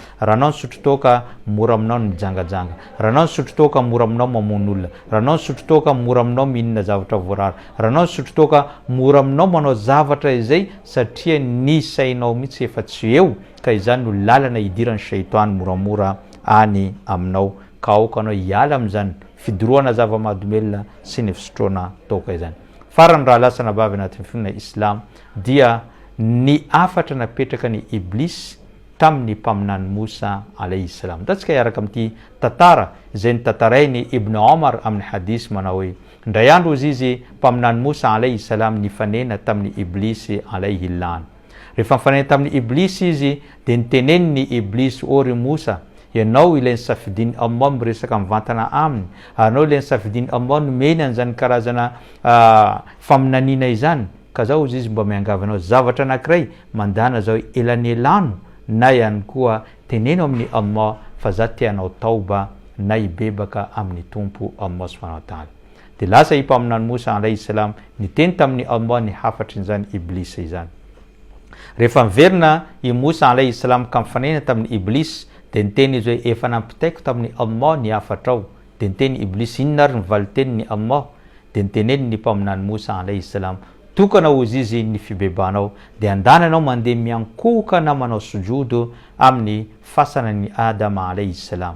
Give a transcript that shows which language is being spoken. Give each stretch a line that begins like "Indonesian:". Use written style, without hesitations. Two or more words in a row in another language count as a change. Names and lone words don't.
Malagasy: Raha anao nisotro toaka mora aminao ny mijangajanga, raha anao nisotro toaka mora aminao mamono olona, raha anao nisotro toaka mora aminao mihinana zavatra voarara, raha anao nisotro toaka mora aminao manao zavatra izay satria ny sainao mihitsy efa tsy eo, ka izany no lalana idiran'ny shaitany moramora any aminao, ka aoka anao hiala amin'izany fidorohana zava-mahadomelona sy ny fisotroana toaka izany. Farany raha lasana bavy anatin'ny finoana Islam dia ny afatra napetraka ny Ibliss tamin'ny mpaminany Musa
Arabic: عليه السلام.
Malagasy: Tatsika hiaraka amin'ity tantara izay nitantarainy Ibn Omar amin'ny hadisy manao hoe ndray andro izy mpaminany Musa
Arabic: عليه السلام
Malagasy: nifanena tamin'ny Ibliss
Arabic: عليه اللعنة.
Malagasy: Rehefa nifanena tamin'ny Ibliss izy dia niteneny ny Ibliss ory Musa, ianao ilay nisafidiny Allah miresaka mivantana aminy, anao ilay nisafidiny Allah nomeny an'izany karazana faminaniana izany, ka zao izy mba miangavanao zavatra anankiray mandana zao elanelano na ihany koa teneno amin'ny Allah fa za tianao tauba na ibebaka amin'ny tompo
Arabic: الله سبحانه وتعالى.
Malagasy: Dia lasa mpaminany Musa
Arabic: عليه السلام
Malagasy: niteny tamin'ny Allah ny hafatrin'izany Ibliss izany. rehefa miverina i Mosa
Arabic: عليه السلام
Malagasy: ka mifanena tamin'ny Ibliss dia niteny izy hoe efa nampitaiko tamin'ny Allah ny afatrao. Dia niteny Ibliss inona ary ny valiteniny Allah? Dia niteneny ny mpaminany Mosa
Arabic: عليه السلام
Malagasy: tokana ozy izy ny fibebanao dia andananao mandeha miankoka na manao sujudo amin'ny fasanany Adama
Arabic: عليه السلام.